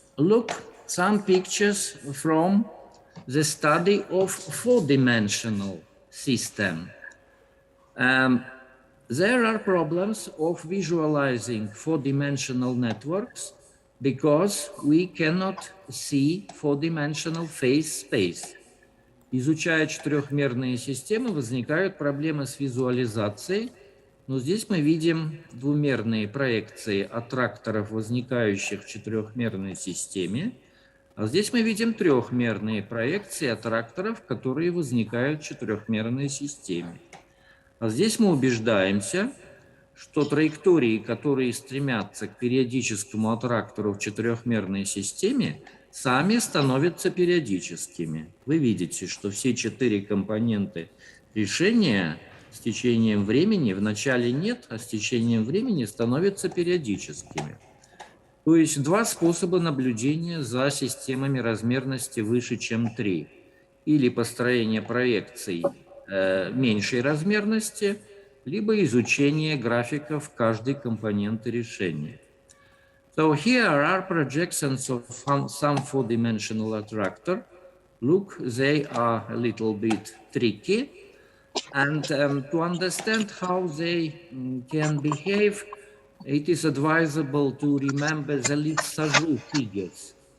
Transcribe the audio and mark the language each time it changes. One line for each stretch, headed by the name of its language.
English: Look, some pictures from the study of 4-dimensional system. There are problems of visualizing 4-dimensional networks because we cannot see 4-dimensional phase space.
Russian: Изучая четырехмерные системы, возникают проблемы с визуализацией, но здесь мы видим двумерные проекции аттракторов, возникающих в четырехмерной системе, а здесь мы видим трехмерные проекции аттракторов, которые возникают в четырехмерной системе. А здесь мы убеждаемся, что траектории, которые стремятся к периодическому аттрактору в четырехмерной системе, сами становятся периодическими. Вы видите, что все 4 компоненты решения с течением времени вначале нет, а с течением времени становятся периодическими. То есть 2 способа наблюдения за системами размерности выше, чем 3. Или построение проекций меньшей размерности, либо изучение графиков каждой компоненты решения.
English: So here are projections of some 4-dimensional attractor. Look, they are a little bit tricky. And to understand how they can behave, it is advisable to remember the Lissajous figures.